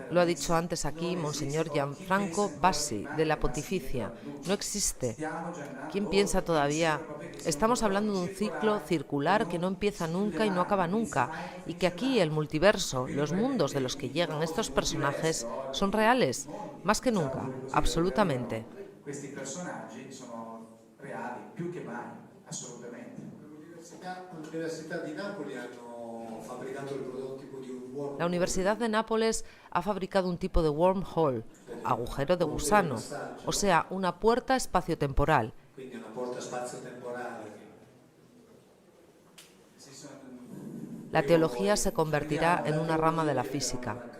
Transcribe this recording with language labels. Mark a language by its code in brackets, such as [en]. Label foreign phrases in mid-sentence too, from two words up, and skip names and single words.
[es] Lo ha dicho antes aquí Monseñor Gianfranco Bassi, de la Pontificia. No existe. ¿Quién piensa todavía? Estamos hablando de un ciclo circular que no empieza nunca y no acaba nunca, y que aquí el multiverso, los mundos de los que llegan estos personajes, son reales, más que nunca, absolutamente. [it] Questi personaggi sono reali più che mai, assolutamente. L'Università di Napoli hanno fabbricato i prodotti [es] La Universidad de Nápoles ha fabricado un tipo de wormhole, agujero de gusano, o sea, una puerta espaciotemporal. La teología se convertirá en una rama de la física.